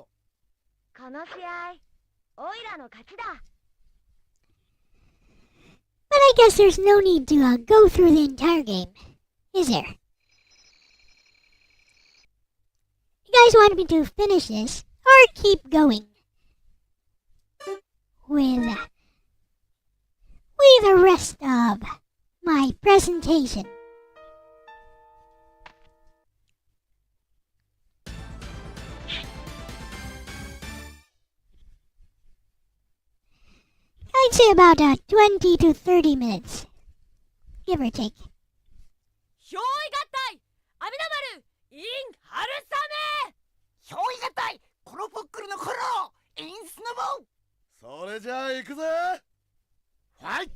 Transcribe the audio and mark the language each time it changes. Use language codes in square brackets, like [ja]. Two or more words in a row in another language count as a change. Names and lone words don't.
[ja] この試合オイラの勝ちだ。 [en] But I guess there's no need to go through the entire game, is there? You guys want me to finish this, or keep going? With the rest of my presentation. I'd say about 20 to 30 minutes, give or take. [ja] 憑依合体阿弥陀丸 in 春雨。憑依合体コロポックルのコロインスノボ。それじゃあ行くぜ。ファイト。